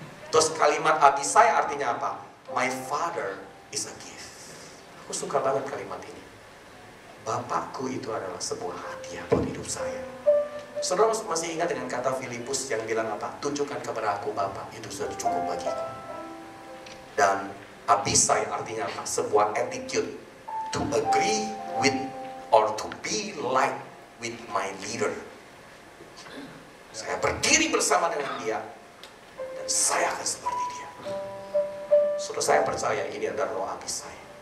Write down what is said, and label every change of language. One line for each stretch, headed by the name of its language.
Indonesian: Terus kalimat Abisai artinya apa?
English: My father is a gift.
Indonesian: Aku suka banget kalimat ini. Bapakku itu adalah sebuah hadiah buat hidup saya. Saudara masih ingat dengan kata Filipus yang bilang apa? Tunjukkan kepada aku Bapa, itu sudah cukup bagiku. Dan Abisai artinya apa? Sebuah
English: attitude to agree with or to be like with my leader.
Indonesian: Saya berdiri bersama dengan dia dan saya akan seperti dia. Saudara, saya percaya ini adalah roh Abisai.